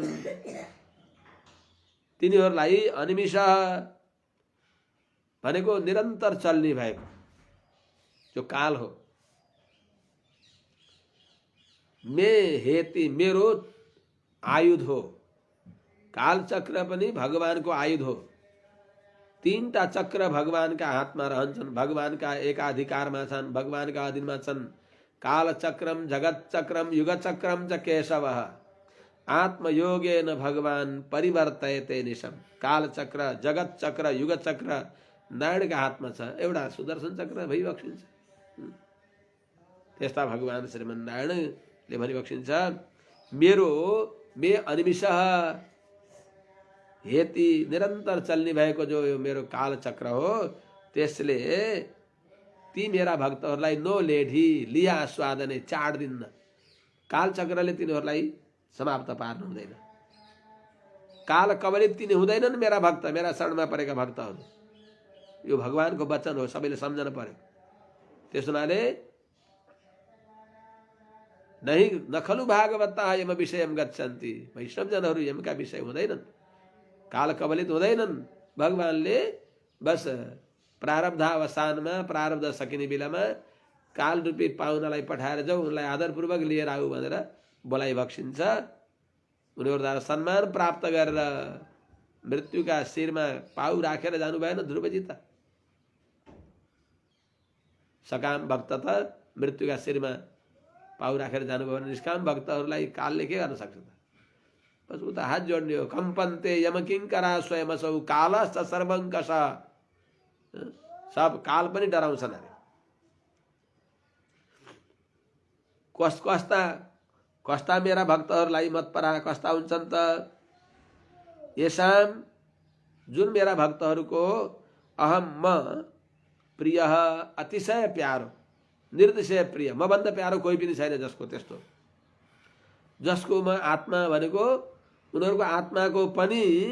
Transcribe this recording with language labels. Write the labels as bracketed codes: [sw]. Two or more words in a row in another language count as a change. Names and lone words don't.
[ne] तिनीहरूलाई अनिमिष भनेको निरन्तर चल्ने भएको जो काल हो मे हेति मेरो आयुध हो काल चक्र पनि भगवानको आयुध हो तीनटा चक्र भगवानका हातमा रहन्छन् भगवानका एकाधिकारमा छन् भगवानका अधीनमा छन् [sa] काल चक्रम जगत चक्रम युग चक्रम च केशवः आत्मयोगेन भगवान परिवर्तयते निशम [ne] काल चक्र जगत चक्र युग चक्र नारायणका हातमा छ एउटा सुदर्शन चक्र भइबक्सिन्छ त्यस्ता भगवान श्रीमन्नारायणले भनिबक्सिन्छ मेरो [sa] मे अनिमिषः [ne] हेति निरन्तर चल्ने भएको जो यो मेरो काल चक्र हो त्यसले ती मेरा भक्तहरूलाई [sa] नो लेढी लिया स्वादने [ne] चाड्दिन्न काल चक्रले तिनीहरूलाई समाप्त पार्नु हुँदैन काल कवलित तिनी हुँदैनन् मेरा भक्त मेरा शरणमा परेका भक्तहरू यो भगवानको वचन हो सबैले सम्झन पर्यो त्यसोनाले [sa] नहि नखलु भागवतः यम विषयम गच्छन्ति [ne] वैष्णवजनहरू यमका विषय हुँदैनन् काल कवलित हुँदैनन् भगवानले बस प्रारब्धावसानमा प्रारब्ध सकिने बेलामा काल रूपी पाहुनालाई पठाएर जाऊ उनलाई आदरपूर्वक लिएर आऊ भनेर बोलाइ बक्सिन्छ उनीहरूद्वारा सम्मान प्राप्त गरेर मृत्युका शिरमा पाउ राखेर जानु भएन ध्रुवजी त सकाम भक्त त मृत्युका शिरमा पाउ राखेर जानुभयो भने निष्काम भक्तहरूलाई कालले के गर्न सक्छ त बस उता हात जोड्ने हो [sa] कम्पन्ते यमकिङ्करा स्वयमसौ कालश्च सर्वङ्कष [ne] सब काल पनि डराउँछन् अरे कस्ता मेरा भक्तहरूलाई मतपरा कस्ता हुन्छन् त येषाम जुन मेरा भक्तहरूको अहम म प्रिय अतिशय प्यारो निर्तिशय प्रिय, मभन्दा प्यारो कोही पनि छैन जसको त्यस्तो, जसको म आत्मा भनेको उनीहरूको आत्माको पनि